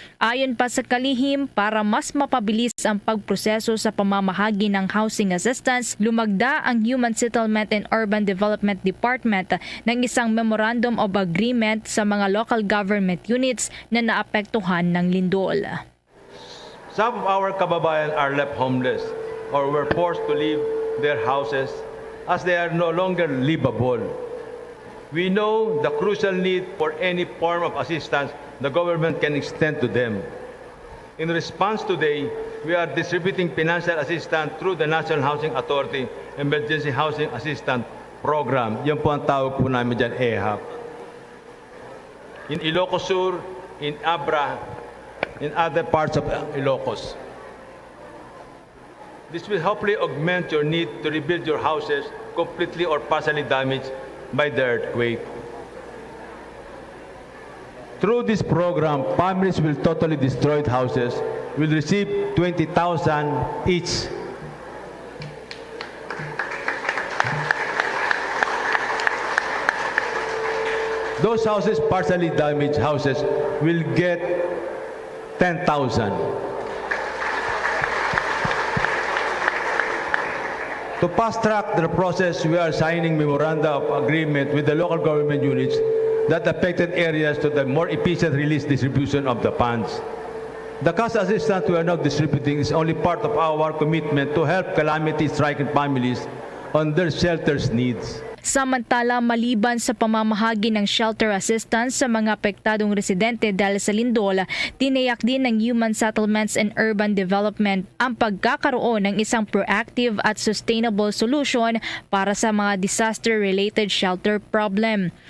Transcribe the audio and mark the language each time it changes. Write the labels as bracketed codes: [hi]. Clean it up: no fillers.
[tl] Ayon pa sa kalihim, para mas mapabilis ang pagproseso sa pamamahagi ng housing assistance, lumagda ang Human Settlement and Urban Development Department ng isang Memorandum of Agreement sa mga local government units na naapektuhan ng lindol. [en] Some of our kababayan are left homeless or were forced to leave their houses as they are no longer livable. We know the crucial need for any form of assistance the government can extend to them. In response today, we are distributing financial assistance through the National Housing Authority Emergency Housing Assistance Program. [tl] Yan po ang tawag po namin dyan, EHAP. [en] In Ilocos Sur, in Abra, in other parts of Ilocos. This will hopefully augment your need to rebuild your houses completely or partially damaged by the earthquake. Through this program, families with totally destroyed houses will receive 20,000 each. Those houses, partially damaged houses, will get 10,000. To fast-track the process, we are signing memoranda of agreement with the local government units that affected areas to the more efficient release distribution of the funds. The cash assistance we are now distributing is only part of our commitment to help calamity-stricken families on their shelters needs. [tl] Samantala, maliban sa pamamahagi ng shelter assistance sa mga apektadong residente dahil sa lindol, tiniyak din ng Human Settlements and Urban Development ang pagkakaroon ng isang proactive at sustainable solution para sa mga disaster-related shelter problem.